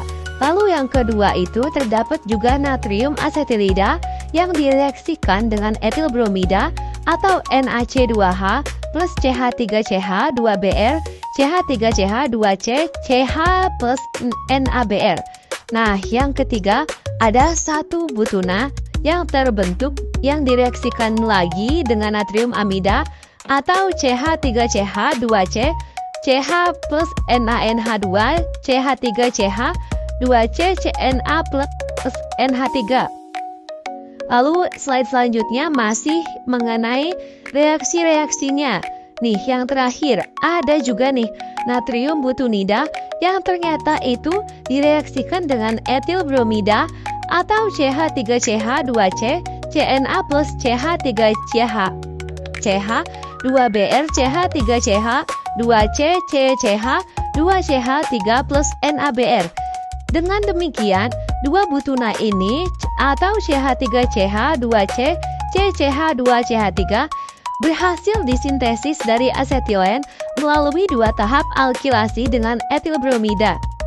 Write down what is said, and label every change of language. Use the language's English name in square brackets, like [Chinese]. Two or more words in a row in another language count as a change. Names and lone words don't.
[Indonesian] Lalu yang kedua itu terdapat juga natrium asetilida yang direaksikan dengan etil bromida atau NaC2H plus CH3CH 2Br CH3CH 2C CH plus NaBr. Nah, yang ketiga ada 1 butuna yang terbentuk yang direaksikan lagi dengan natrium amida atau CH3CH 2C CH plus NaNH2 CH3CH 2C CNA plus NH3. Lalu slide selanjutnya masih mengenai reaksi-reaksinya. Nih, yang terakhir ada juga nih natrium butunida yang ternyata itu direaksikan dengan etil bromida atau CH3CH2C, CNA plus CH3CH, CH2Br, CH3CH, 2C, CCH, 2CH3 plus NaBr. Dengan demikian, dua butuna ini atau CH3CH, 2C, CCH, 2CH3 berhasil disintesis dari asetilen melalui dua tahap alkilasi dengan etil bromida.